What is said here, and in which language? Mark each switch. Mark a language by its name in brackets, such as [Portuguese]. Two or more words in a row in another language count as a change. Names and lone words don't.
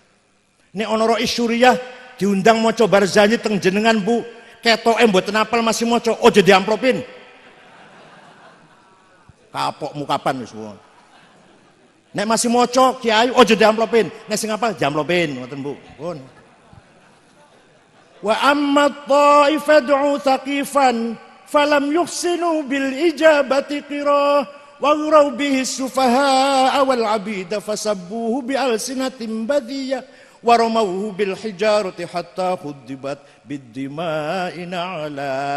[Javanese] Nek ana Rois Syuriah diundang maca Barzanji teng jenengan Bu, ketoke mboten hafal masih maca, ojo diamplopin. Kapok mukapan wis. Nek masih moco kiai ojo diamplopin. Nek sing apa diamplopin ngoten Bu. Pun. [Arabic] وأما طائفة ثقيف فلم يحسنوا بالإجابة قرى وأغروا به السفهاء والعبيد فسبوه بألسنة بذيئة ورموه بالحجارة حتى خضبت بالدماء على